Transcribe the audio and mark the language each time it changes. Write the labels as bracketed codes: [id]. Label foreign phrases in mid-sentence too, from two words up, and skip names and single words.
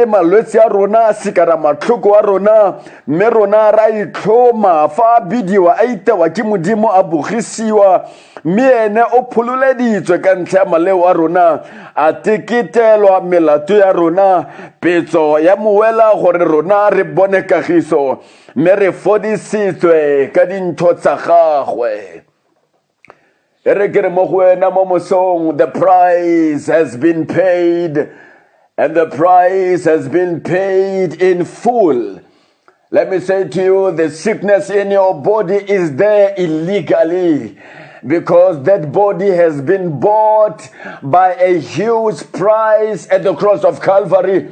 [tn] malwetse a rona a sikara matlhoko a rona mme rona ra itlhoma fa a bidiwa a itewa ke modimo a bogisiwa mme o phololeditswe ka ntlha ya maleo a rona a teketelwa melato ya rona petso ya moela gore rona re bone kagiso mme re fodisitswe ka dintho tsa gagwe. [en] The price has been paid, and the price has been paid in full. Let me say to you, the sickness in your body is there illegally, because that body has been bought by a huge price at the cross of Calvary.